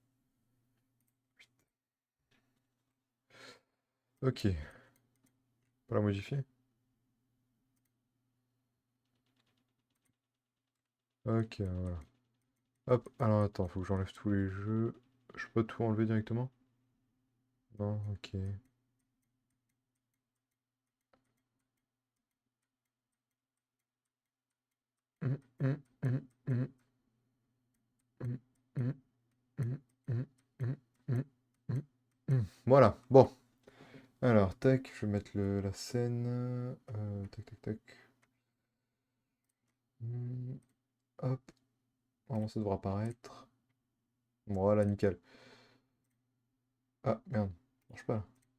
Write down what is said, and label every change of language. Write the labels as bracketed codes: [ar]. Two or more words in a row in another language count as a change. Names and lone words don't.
[fr] Ok. Pas la modifier? Ok, voilà. Hop, alors attends, faut que j'enlève tous les jeux. Je peux tout enlever directement? Non, ok. Hum, hum, hum, hum. Hum, hum, hum, hum, hum, hum, hum, hum. Voilà, bon. Alors, tac, je vais mettre la scène. Tac, tac, tac. Hop. Normalement, ça devrait apparaître. Voilà, nickel. Ah, merde. Ça marche pas, là.